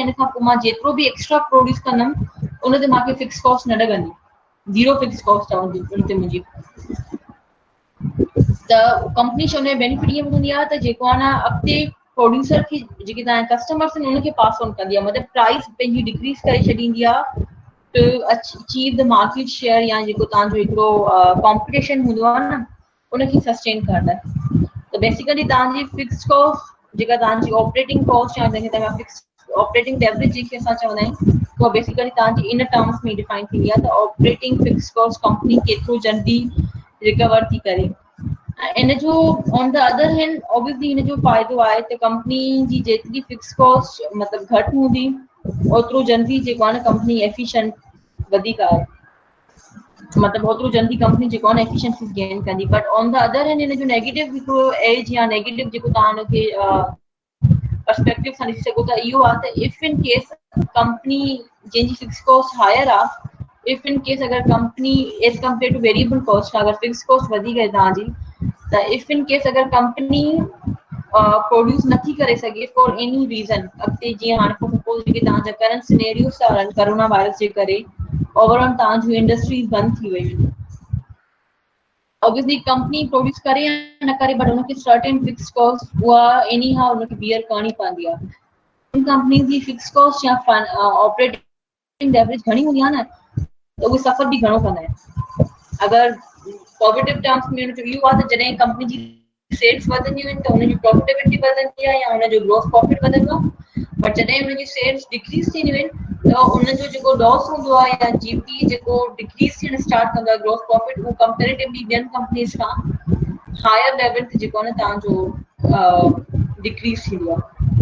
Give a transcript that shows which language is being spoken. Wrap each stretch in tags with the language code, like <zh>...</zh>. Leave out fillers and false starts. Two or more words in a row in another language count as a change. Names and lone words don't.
<sd>इन खां पोइ मां जेतिरो बि</sd> <en>extra produce</en> <sd>कंदमि उन ते मूंखे</sd> <en>fix cost</en> <sd>न लॻंदी,</sd> <en>zero fix cost</en> <sd>आहे उन ते मुंहिंजी। त</sd> <en>company show</en> <sd>में बेनिफिट ये हूंदी आहे त जेको आहे न अॻिते प्रोड्यूसर खे जेके तव्हांजा कस्टमर्स आहिनि उनखे</sd> <en>pass on</en> <sd>कंदी आहे, मतिलबु प्राइस पंहिंजी डिक्रीज़ करे छॾींदी आहे</sd> <en>to achieve the market share,</en> <sd>या जेको तव्हांजो हिकिड़ो कॉम्पिटिशन हूंदो आहे न उनखे सस्टेन करण लाइ। त बेसिकली तव्हांजी</sd> <en>fix cost</en> <sd>जेका तव्हांजी</sd> <en>operating cost</en> <sd>या जंहिंखे तव्हां</sd> <en>fix operating leverage</en> <sd>जंहिंखे असां चवंदा आहियूं, उहा बेसिकली तव्हांजी</sd> <en>in terms</en> <sd>में डिफाइन थींदी आहे त</sd> <en>operating fix cost company</en> <sd>केतिरो जल्दी रिकवर थी करे। इन जो</sd> <en>on the other hand obviously</en> <sd>इन जो फ़ाइदो आहे त कंपनी जी जेतिरी</sd> <en>fix cost</en> <sd>मतिलबु घटि हूंदी ओतिरो जल्दी जेको आहे न</sd> <en>company efficient</en> <sd>वधीक आहे, मतिलबु ओतिरो जल्दी कंपनी जेको आहे न</sd> <en>efficiency gain</en> <sd>कंदी।</sd> <en>but on the other hand</en> <sd>इन जो नेगेटिव हिकिड़ो एज या नेगेटिव जेको तव्हां हुनखे पर्सपेक्टिव सां ॾिसी सघो था इहो आहे त</sd> <en>if in case company</en> <sd>जंहिंजी</sd> <en>fix cost higher</en> <sd>आहे,</sd> <en>if in case</en> <sd>अगर कंपनी</sd> <en>as compare to variable cost</en> <sd>अगर</sd> <en>fix cost</en> <sd>वधी है तव्हांजी, त</sd> <en>if in case</en> <sd>अगर</sd> <en>company produce</en> <sd>नथी करे सघे</sd> <en>for any reason,</en> <sd>अॻिते जीअं हाणे सपोज जेके तव्हांजा</sd> <en>current scenarios</en> <sd>था हलनि</sd> <en>corona virus</en> <sd>जे करे ओवरऑल तव्हांजूं इंडस्ट्रीज बंदि थी वयूं आहिनि,</sd> <en>obviously company produce</en> <sd>करे या न करे बट उनखे</sd> <en>certain fix cost</en> <sd>उहा</sd> <en>any how</en> <sd>उनखे बियर करणी पवंदी आहे। कंपनी जी</sd> <en>fix cost</en> <sd>या</sd> <en>operating leverage</en> <sd>घणी हूंदी आहे न त उहे सफ़र बि घणो कंदा आहिनि। अगरि</sd> <en>positive terms</en> <sd>में उनजो इहो आहे त जॾहिं कंपनी जी सेल्स वधंदियूं आहिनि त उनजी प्रॉफिटेबिलिटी वधंदी आहे या उनजो</sd> <en>gross profit</en> <sd>वधंदो आहे, बट जॾहिं उनजी</sd> <en>sales decrease</en> <sd>थींदियूं आहिनि त उनजो जेको लॉस हूंदो आहे या जीपी जेको डिक्रीज़ थियणु स्टार्ट कंदो आहे</sd> <en>gross profit,</en> <sd>उहो कंपेरेटिवली ॿियनि कंपनीज़ खां</sd> <en>higher level</en> <sd>ते जेको आहे न तव्हांजो डिक्रीज़ थींदो आहे।</sd>